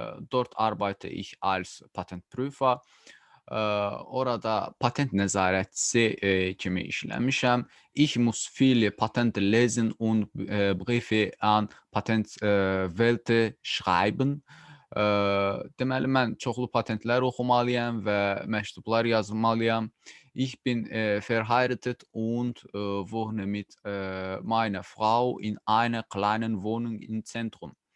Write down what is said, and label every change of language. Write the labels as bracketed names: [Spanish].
[German] Dort arbeite ich als Patentprüfer. [Azerbaijani] Orada patent nəzarətçisi kimi işləmişəm. [German] Ich muss viele Patente lesen und Briefe an Patentwälte schreiben. [Azerbaijani] Deməli, mən çoxlu patentlər oxumalıyam və məktublar yazmalıyam. [German] Ich bin verheiratet und wohne mit meiner Frau in einer kleinen Wohnung im Zentrum.